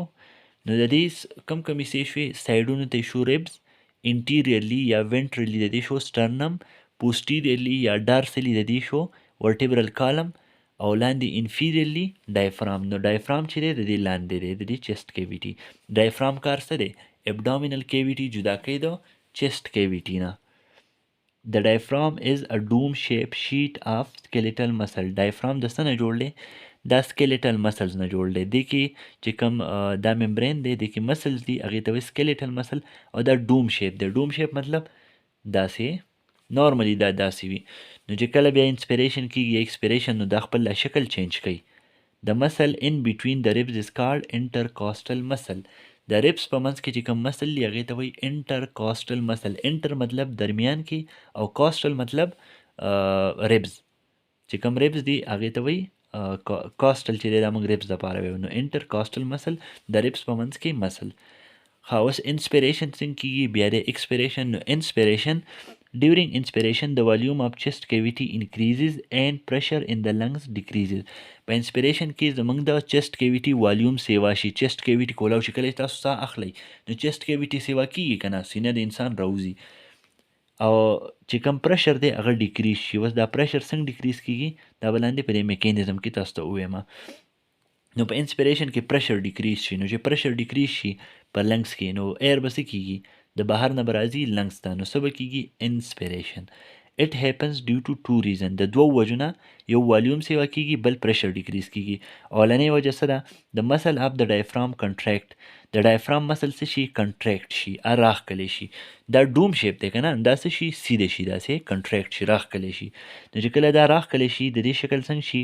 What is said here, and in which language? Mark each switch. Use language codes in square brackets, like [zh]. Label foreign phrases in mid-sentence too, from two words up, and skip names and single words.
[ps] نو د دې کم کم حصې شوې سایډونو ته شو ریبس، انټیریرلی یا وینټرلی د دې شو سټرنم، پوسټیریرلی یا ډارسلی د دې شو [en] vertebral column, [ps] او لاندې انفیریرلی ډایفرام. نو ډایفرام چې دی د دې لاندې دی د دې [en] chest cavity. [ps] ډایفرام کار څه دی، [en] abdominal cavity [ps] جدا کوي د [en] chest cavity [ps] نه. [en] The diaphragm is a dome-shaped sheet of skeletal muscle. [ps] diaphragm د څه نه جوړ دی، دا [en] skeletal muscles [ps] نه جوړ دی. دې کې چې کوم دا ممبرین دی دې کې مسلز دي هغې ته وایي [en] skeletal muscle، [ps] او دا [en] dome shape [ps] دی. [en] dome shape [ps] مطلب داسې نارملی دا داسې وي. نو چې کله بیا انسپیریشن کېږي یا ایکسپیریشن نو دا خپل شکل چینج کوي. [en] The muscle in between the ribs is called intercostal muscle. [ps] د ریبس په منځ کې چې کوم مسل دی هغې ته وایي [en] intercostal muscle. [ps] انټر مطلب درمیان کې او کاسټل مطلب ریبز، چې کوم ریبز دی هغې ته وایي کاسټل چې دی دا موږ ریبز دپاره وایو. نو [en] intercostal muscle [ps] د ریبس په منځ کې مسل. ښه اوس انسپیریشن څنګه کېږي، بیا د ایکسپیریشن. [en] نو انسپیریشن During inspiration, the volume of chest cavity increases and pressure in the lungs decreases. [ps] په inspiration کې زموږ د [en] chest cavity volume [ps] سیوا شي. [en] chest cavity [ps] کولاو شي. کله چې تاسو ساه اخلئ نو [en] chest cavity [ps] سیوا کیږي که نه، سینه د انسان راوځي، او چې کوم پرشر دی هغه ډیکریز شي. اوس دا پرشر څنګه ډیکریز کیږي دا به لاندې په دې میکانیزم کې تاسو ته ووایم. نو په انسپیریشن کې پرشر ډیکریز شي. نو چې پرشر ډیکریز شي په لنګس کې نو ایر به څه کیږي، د بهر نه به راځي لنګس ته، نو څه به کیږي انسپیریشن. [en] It happens due to two reasons. [ps] د دوو وجو نه، یو والیوم سیوا کیږي بل پرشر ډیکریز کیږي. اولنۍ وجه څه ده؟ د مسل اف د ډایفرام کنټریکټ. د ډایفرام مسل څه شي؟ کنټریکټ شي، راښکلی شي. دا [en] dome shape [ps] دی که نه، دا څه شي؟ سیده شي، داسې کنټریکټ شي، راښکلی شي. نو چې کله دا راښکلی شي د دې شکل څنګه شي؟